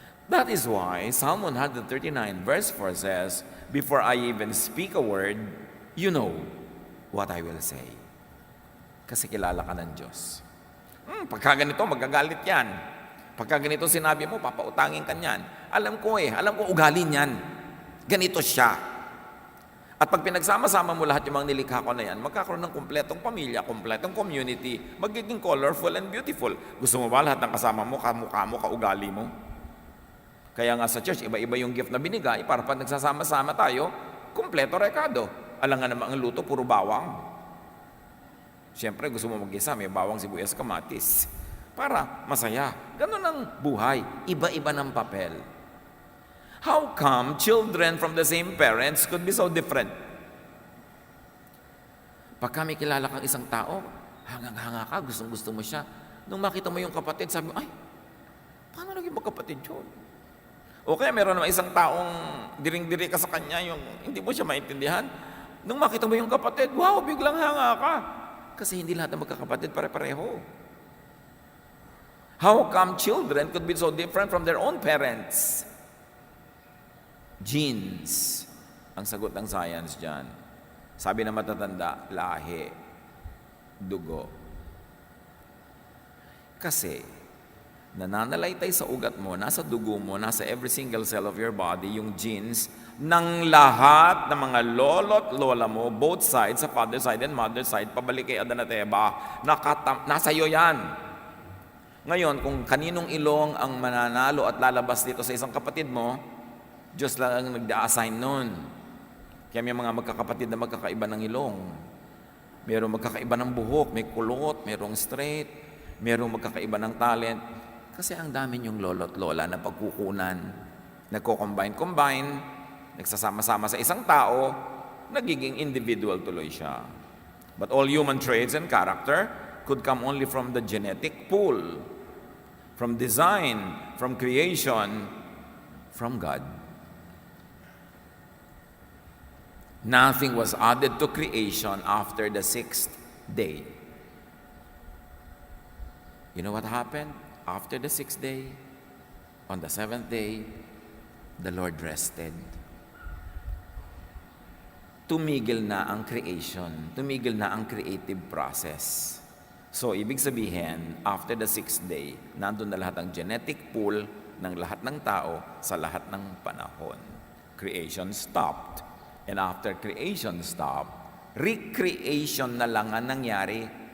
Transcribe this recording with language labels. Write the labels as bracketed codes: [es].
[en] That is why Psalm 139 verse 4 says, before I even speak a word, you know what I will say. [tl] Kasi kilala ka ng Diyos. Pagka ganito, magagalit yan. Pagka ganito sinabi mo, papautangin ka niyan. Alam ko ugali niyan. Ganito siya. At pag pinagsama-sama mo lahat yung mga nilikha ko na yan, magkakaroon ng kumpletong pamilya, kumpletong community, magiging [en] colorful and beautiful. [tl] Gusto mo ba lahat ng kasama mo, kamukha mo, kaugali mo? Kaya nga sa church, iba-iba yung gift na binigay para pag nagsasama-sama tayo, kumpleto rekado. Alam nga naman ang luto, puro bawang. Siyempre, gusto mo mag-isa, may bawang, sibuyas, kamatis. Para masaya. Ganun ang buhay. Iba-iba ng papel. [en] How come children from the same parents could be so different? [tl] Pagka may kilala kang isang tao, hangang-hanga ka, gustong-gusto mo siya. Nung makita mo yung kapatid, sabi mo, ay, paano naging magkapatid yun? O kaya meron naman isang taong diring-diri ka sa kanya, yung hindi mo siya maintindihan. Nung makita mo yung kapatid, wow, biglang hanga ka. Kasi hindi lahat ng magkakapatid pare-pareho. [en] How come children could be so different from their own parents? Genes. [tl] Ang sagot ng science dyan. Sabi na matatanda, lahi, dugo. Kasi, nananalaytay sa ugat mo, nasa dugo mo, nasa [en] every single cell of your body, [tl] yung genes ng lahat ng mga lolo't lola mo, both sides, sa father side and mother side, pabalik kay Adan at Eva, nasa iyo yan. Ngayon, kung kaninong ilong ang mananalo at lalabas dito sa isang kapatid mo, Diyos lang ang nagda-assign nun. Kaya may mga magkakapatid na magkakaiba ng ilong. Merong magkakaiba ng buhok, may kulot, merong straight, merong magkakaiba ng talent. Kasi ang dami yung lolo't lola na pagkukunan. Nagko-combine, nagsasama-sama sa isang tao, nagiging individual tuloy siya. [en] But all human traits and character could come only from the genetic pool, from design, from creation, from God. Nothing was added to creation after the sixth day. You know what happened? After the sixth day, on the seventh day, the Lord rested. [tl] Tumigil na ang creation. Tumigil na ang creative process. So, ibig sabihin, after the sixth day, nandun na lahat ang genetic pool ng lahat ng tao sa lahat ng panahon. [en] Creation stopped. And after creation stopped, recreation [tl] na lang ang nangyari.